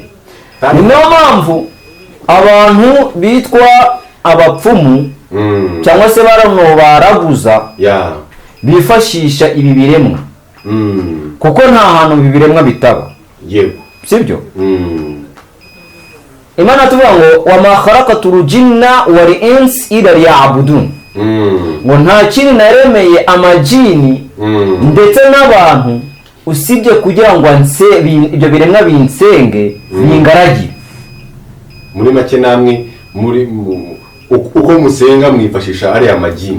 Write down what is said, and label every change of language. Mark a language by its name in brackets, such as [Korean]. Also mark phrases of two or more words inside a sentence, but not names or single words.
[Kinyarwanda] Ni niyo mpamvu abantu bitwa abapfumu cyangwa se baraguza bifashisha ibi biremwa, kuko nta hantu ibi biremwa bitaba. Yego, sibyo? Imana tuvuga ngo [Arabic] وما خلقت الجن والإنس إلا ليعبدون, [Kinyarwanda] ngo nta kintu naremeye amajini ndetse n'abantu usibye kugira ngo ibyo biremwa binsenge, bingaragire. Muri make namwe muri uko musenga mwifashisha ari amajini?